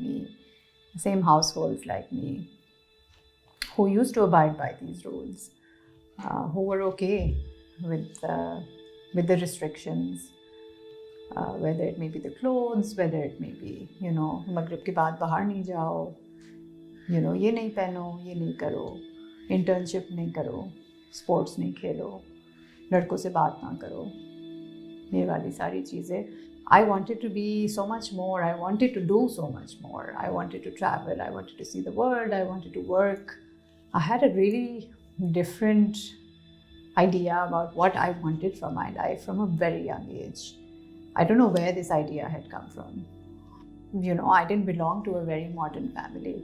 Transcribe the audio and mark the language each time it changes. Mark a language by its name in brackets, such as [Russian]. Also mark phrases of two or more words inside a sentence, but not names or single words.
[English] me, the same households like me, who used to abide by these rules, who were okay with the restrictions, whether it may be the clothes, whether it may be, [Urdu] مغرب کے بعد باہر نہیں جاؤ، یہ نہیں پہنو، یہ نہیں کرو، انٹرنشپ نہیں کرو، سپورٹس نہیں کھیلو، لڑکوں سے بات نہ کرو، یہ والی ساری چیزیں. [English] I wanted to be so much more. I wanted to do so much more. I wanted to travel. I wanted to see the world. I wanted to work. I had a really different idea about what I wanted from my life from a very young age. I don't know where this idea had come from. I didn't belong to a very modern family.